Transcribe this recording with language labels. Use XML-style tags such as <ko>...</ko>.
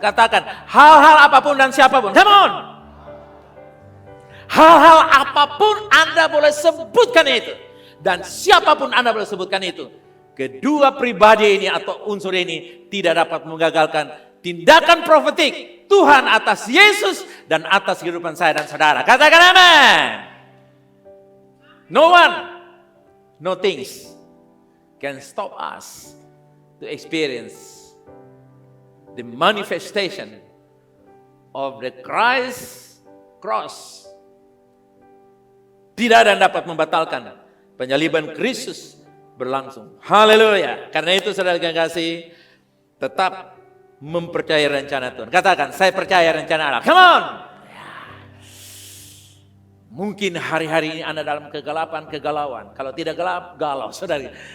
<id>Katakan, hal-hal apapun dan siapapun. Come on! Hal-hal apapun Anda boleh sebutkan itu. Dan siapapun Anda boleh sebutkan itu. Kedua pribadi ini atau unsur ini tidak dapat menggagalkan tindakan profetik Tuhan atas Yesus dan atas kehidupan saya dan saudara. Katakan amin.</id> <en>No one, no things can stop us to experience the manifestation of the Christ cross.</en> <id>Tidak ada yang dapat membatalkan penyaliban Kristus berlangsung. Haleluya. Karena itu saudara yang kasih, tetap mempercayai rencana Tuhan. Katakan, saya percaya rencana Allah. Come on. Mungkin hari-hari ini Anda dalam kegelapan, kegalauan. Kalau tidak gelap, galau saudara.</id>